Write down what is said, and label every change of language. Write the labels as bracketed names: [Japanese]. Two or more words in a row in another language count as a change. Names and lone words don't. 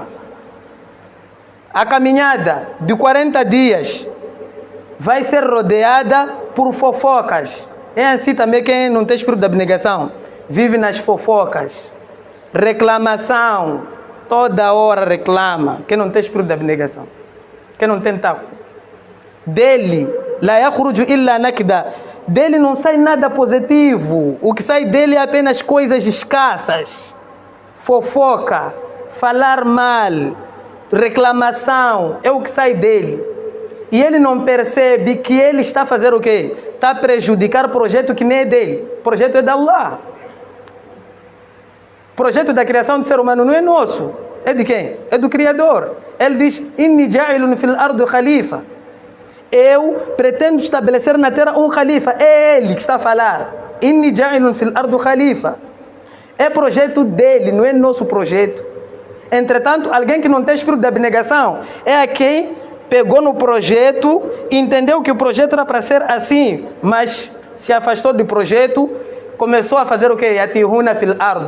[Portuguese] A caminhada de 40 dias vai ser rodeada por fofocas. É assim também quem não tem espírito de abnegação. Vive nas fofocas. Reclamação. Toda hora reclama. Quem não tem espírito de abnegação. Quem não tem taqwa. Dele, [Arabic] لا يخرج إلا نكدا. [Portuguese] Dele não sai nada positivo. O que sai dele é apenas coisas escassas. Fofoca. Falar mal. Reclamação. É o que sai dele. E ele não percebe que ele está a fazer o quê? Está a prejudicar o projeto que nem é dele. O projeto é de Allah. O projeto da criação do ser humano não é nosso. É de quem? É do Criador. Ele diz: [Arabic] إني جاعل في الأرض خليفة. [Portuguese] Eu pretendo estabelecer na terra um khalifa. É ele que está a falar. [Arabic] إني جاعل في الأرض خليفة. [Portuguese] É projeto dele, não é nosso projeto. Entretanto, alguém que não tem espírito de abnegação é a quem pegou no projeto, entendeu que o projeto era para ser assim, mas se afastou do projeto, começou a fazer o quê? [Arabic] يتيهون في الأرض.